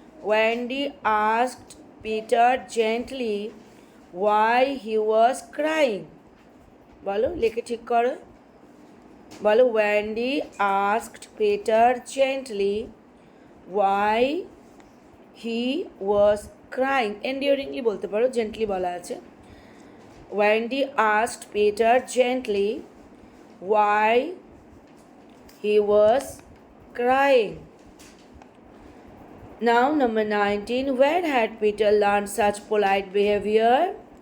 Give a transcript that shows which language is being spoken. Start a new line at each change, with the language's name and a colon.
English: Wendy asked Peter gently why he was crying.
Bangla: বলো, লিখে ঠিক করো। বলো,
English: Wendy asked Peter gently why he was crying.
Bangla: Enduringly বলতে পারো, gently বলা আছে।
English: Wendy asked Peter gently why he was crying. Now, number 19. Where had Peter learned such polite behavior?